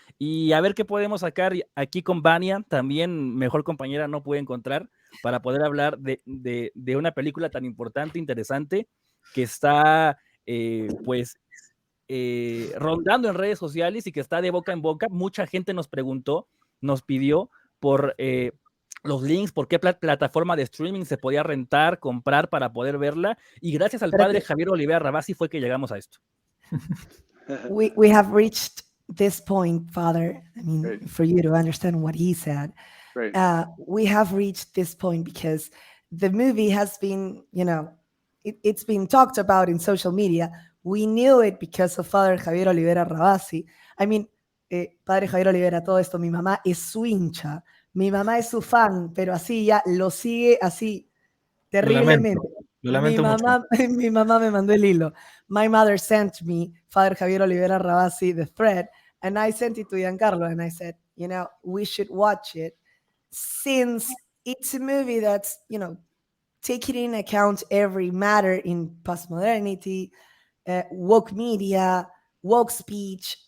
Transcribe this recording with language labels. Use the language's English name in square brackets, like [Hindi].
[Spanish] Y a ver qué podemos sacar aquí con Vania, también mejor compañera no pude encontrar, para poder hablar de una película tan importante, interesante, que está, rondando en redes sociales y que está de boca en boca. Mucha gente nos preguntó, nos pidió por los links, por qué plataforma de streaming se podía rentar, comprar para poder verla, y gracias al padre Javier Olivera Rabasi fue que llegamos a esto. [English] We have reached this point, Father. I mean, right. For you to understand what he said, right. We have reached this point because the movie has been, it's been talked about in social media. We knew it because of Father Javier Olivera Rabasi. I mean, [Spanish] Padre Javier Olivera, todo esto, mi mamá es su hincha, mi mamá es su fan, pero así ya lo sigue así terriblemente. Lo lamento mucho. Mi mamá me mandó el hilo. [English] My mother sent me, Father Javier Olivera Rabasi, the thread, and I sent it to Giancarlo, and I said, we should watch it since it's a movie that's, taking in account every matter in postmodernity, woke media, woke speech.